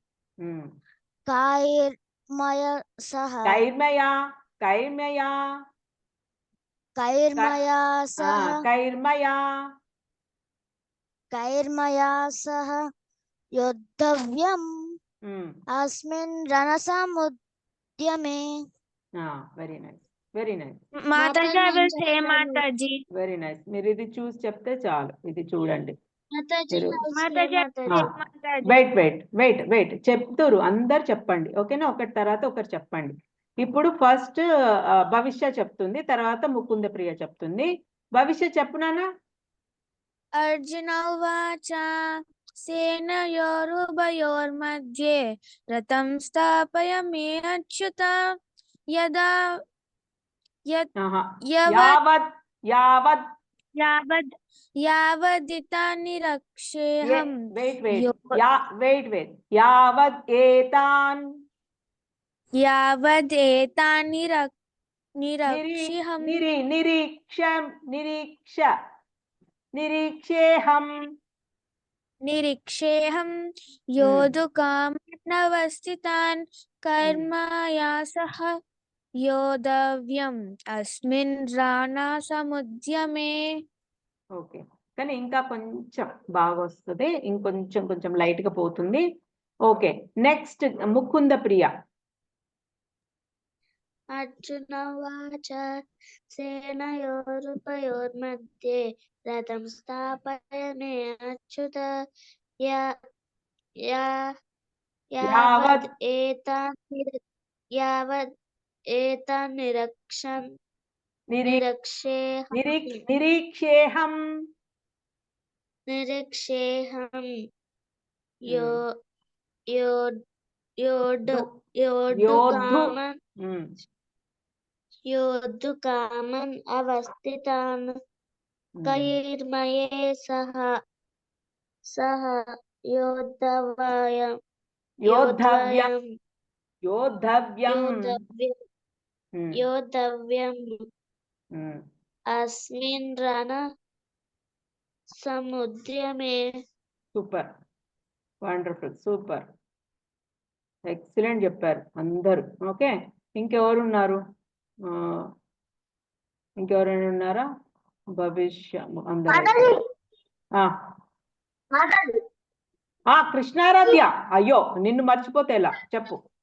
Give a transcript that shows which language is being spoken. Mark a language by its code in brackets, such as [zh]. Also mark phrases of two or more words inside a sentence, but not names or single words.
[sa] కైర్మయా సహ, కైర్మయా సహ యోద్ధవ్యం అస్మిన్ రణసముద్యమే. [en] Very nice. Very nice, Mataji, I will say [te] చెప్తాను. Mataji. [en] Very nice. [te] మీరు ఇది చూసి చెప్తే చాలు. ఇది చూడండి. మాతాజీ మీరు [en] Mataji, I will [te] మాతాజీ [en] say Mataji. [te] వెయిట్ చెప్తురు, అందరు చెప్పండి. ఓకేనా, ఒకటి తర్వాత ఒకటి చెప్పండి. ఇప్పుడు ఫస్ట్ భవిష్య చెప్తుంది, తర్వాత ముకుంద ప్రియ చెప్తుంది. భవిష్య చెప్పునానా? [sa] Arjuna uvacha सेनयोरुभयोर्मध्ये रथं स्थापयामि अच्युत यदा [te] ఆహా. [sa] यावत् యావత్ यावदिता निरक्षेऽहं వెయిట్ యావత్ ఏతాన్ यावदेतान् निरक्षेऽहं निरीक्षेऽहं योद्धुकामनवस्थितान् कर्मयासः योद्धव्यम् अस्मिन् रणसमुद्यमे. [te] ఓకే, కానీ ఇంకా కొంచెం బాగా వస్తుంది, ఇంకొంచెం లైట్ గా పోతుంది. [en] Okay, next [te] ముకుంద ప్రియ. [sa] అర్జున వాచ సేనయోరుపయోర్मध्ये రథం స్థాపయామి అచ్యుత యావద్ ఏతాన్ నిరీక్షేహం योद्धुकामन् अवस्थितान् कैर्मये सह योद्धव्यम् अस्मिन् रण समुद्यमे. [en] Super, wonderful, super, excellent [te] చెప్పారు అందరూ. ఓకే, ఇంకెవరున్నారు? ఇంకెవరైనా ఉన్నారా? భవిష్య అందరూ. కృష్ణారాధ్య, అయ్యో నిన్ను మర్చిపోతే ఎలా, చెప్పు.